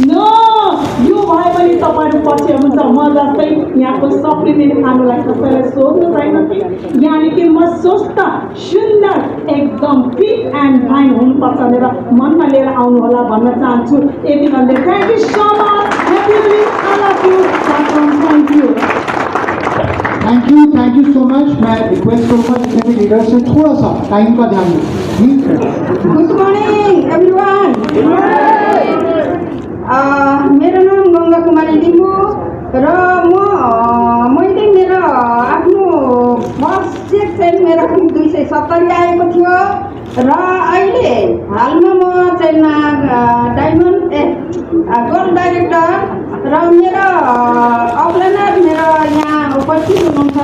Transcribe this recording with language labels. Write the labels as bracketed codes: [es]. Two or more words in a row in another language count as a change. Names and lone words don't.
[ne] नो, यो भए पनि तपाईँहरू पछि हुन्छ म जस्तै यहाँको सप्लिमेन्ट खानुलाई कसैलाई सोध्नु छैन कि यानि कि म स्वस्थ सुन्दर एकदम [en] fit and fine [ne] हुनुपर्छ भनेर मनमा लिएर आउनु होला भन्न चाहन्छु। यति भन्दै [en] thank you so much. thank you so much. [hi] मैं रिक्वेस्ट करूँगा जितने भी लीडर से थोड़ा सा टाइम का ध्यान दें। [en] good morning everyone. [ne] मेरो नाम गङ्गा कुमारी लिम्बू र मैले मेरो आफ्नो [en] first check [ne] चाहिँ मेरो 270 आएको थियो र अहिले हालमा म चाहिँ [en] diamond gold director [ne] र मेरो अपलाइनर मेरो यहाँ उपस्थित हुनुहुन्छ।